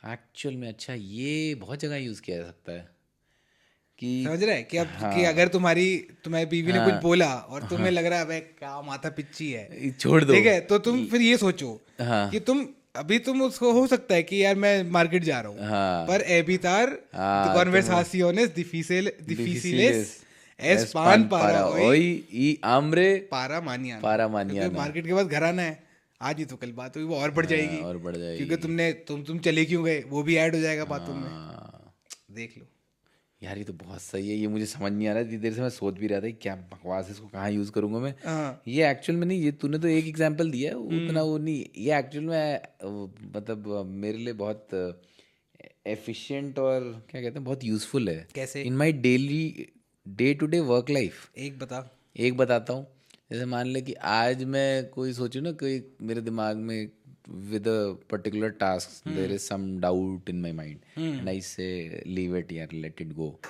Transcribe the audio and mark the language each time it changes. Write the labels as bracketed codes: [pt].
[hi] Actual में अच्छा ये बहुत जगह यूज किया जा सकता है कि समझ रहा है कि अब कि अगर तुम्हारी बीवी ने कुछ बोला और तुम्हें लग रहा है अबे क्या माथा पिच्ची है, छोड़ दो. ठीक है, तो तुम फिर ये सोचो हाँ. कि तुम उसको हो सकता है कि यार मैं मार्केट जा रहा हूँ, हाँ. पर [es] evitar conversaciones difíciles es pan para hoy y hambre para mañana, para [hi] क्योंकि [es] mañana. [hi] मार्केट के बाद घर आना है, आज ही तो कल बात हुई वो और बढ़ जाएगी, और बढ़ जाएगी. क्योंकि तुम चले क्यों गए वो भी ऐड हो जाएगा बातों में, हाँ. देख लो. यार ये तो बहुत सही है, ये मुझे समझ नहीं आ रहा. इतनी देर से मैं सोच भी रहा था कि क्या बकवास है, इसको कहाँ यूज करूंगा मैं. हाँ. ये एक्चुअल में नहीं, ये तूने तो एक एग्जांपल दिया है, उतना वो नहीं. ये एक्चुअल में मतलब मेरे लिए बहुत एफिशिएंट और क्या कहते हैं बहुत यूजफुल है. कैसे? [en] In my daily day to day work life. [hi] एक बता. एक बताता हूँ. जैसे मान ले कि आज मैं कोई सोचूं ना, कोई मेरे दिमाग में [en] with a particular task there is some doubt in my mind and I say leave it here, let it go.